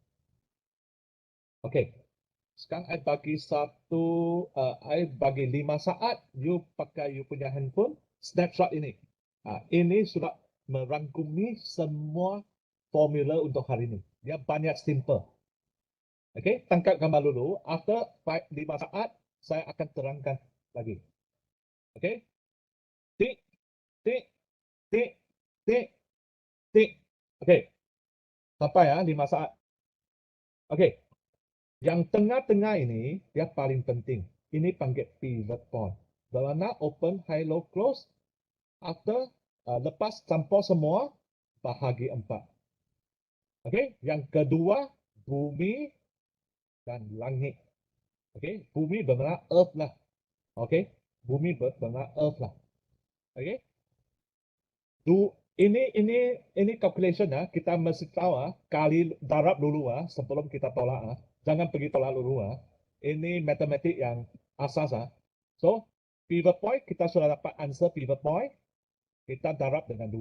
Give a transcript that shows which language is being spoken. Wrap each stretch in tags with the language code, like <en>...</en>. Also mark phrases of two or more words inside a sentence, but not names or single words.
<ms>Okay, sekarang saya bagi saya bagi 5 saat you pakai you punya handphone snapshot ini. Ini sudah merangkumi semua formula untuk hari ini. Dia banyak simple. Okay, tangkap gambar dulu. After 5 saat, saya akan terangkan lagi. Okay, tik, tik, tik, tik, tik. Okay, sampai 5 saat. Okay, yang tengah-tengah ini, dia paling penting. Ini panggil pivot point. Bermakna</ms> <en>open, high, low, close.</en> <ms>After, lepas campur semua, bahagi 4. Okay, yang kedua, bumi dan langit. Okay, bumi bermakna earth lah. Okay, bumi bermakna earth lah. Okay, ini calculation kita mesti tahu kali darab dulu sebelum kita tolak jangan pergi tolak dulu Ini matematik yang asas</ms> <en>So, pivot point</en> <ms>kita sudah dapat</ms> <en>answer pivot point,</en> <ms>kita darab dengan 2.</ms>